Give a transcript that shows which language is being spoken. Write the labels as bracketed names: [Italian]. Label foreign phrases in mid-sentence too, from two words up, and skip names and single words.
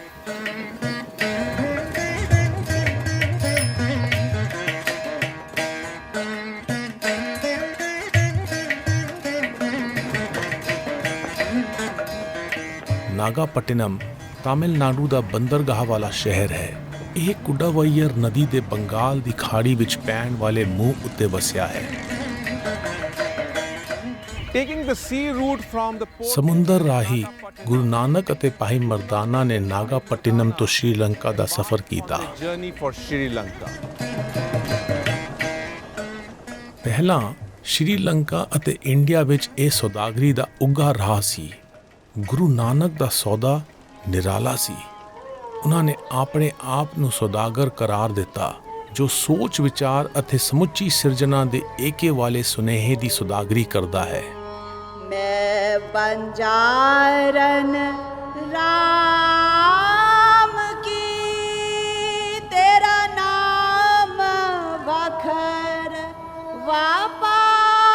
[Punjabi] ਨਾਗਾਪਟਿਨਮ ਤਾਮਿਲਨਾਡੂ ਦਾ ਬੰਦਰਗਾਹ ਵਾਲਾ ਸ਼ਹਿਰ ਹੈ। ਇਹ ਕੁਡਾਵਈਅਰ ਨਦੀ ਦੇ ਬੰਗਾਲ ਦੀ ਖਾੜੀ ਵਿੱਚ ਪੈਣ ਵਾਲੇ ਮੂੰਹ ਉੱਤੇ ਵਸਿਆ ਹੈ। [English] taking the sea route from the port [Punjabi] ਸਮੁੰਦਰ ਰਾਹੀਂ ਗੁਰੂ ਨਾਨਕ ਅਤੇ ਭਾਈ ਮਰਦਾਨਾ ਨੇ ਨਾਗਾਪਟਿਨਮ ਤੋਂ ਸ਼੍ਰੀਲੰਕਾ ਦਾ ਸਫ਼ਰ ਕੀਤਾ। [English] journey for Sri Lanka. [Punjabi] ਪਹਿਲਾਂ ਸ਼੍ਰੀਲੰਕਾ ਅਤੇ ਇੰਡੀਆ ਵਿੱਚ ਇਹ ਸੌਦਾਗਰੀ ਦਾ ਉੱਘਾ ਰਾਹ ਸੀ। ਗੁਰੂ ਨਾਨਕ ਦਾ ਸੌਦਾ ਨਿਰਾਲਾ ਸੀ। ਉਹਨਾਂ ਨੇ ਆਪਣੇ ਆਪ ਨੂੰ ਸੌਦਾਗਰ ਕਰਾਰ ਦਿੱਤਾ, ਜੋ ਸੋਚ ਵਿਚਾਰ ਅਤੇ ਸਮੁੱਚੀ ਸਿਰਜਣਾ ਦੇ ਏਕੇ ਵਾਲੇ ਸੁਨੇਹੇ ਦੀ ਸੌਦਾਗਰੀ ਕਰਦਾ ਹੈ। [Hindi] मैं बंजारन राम की, तेरा नाम वखर वापा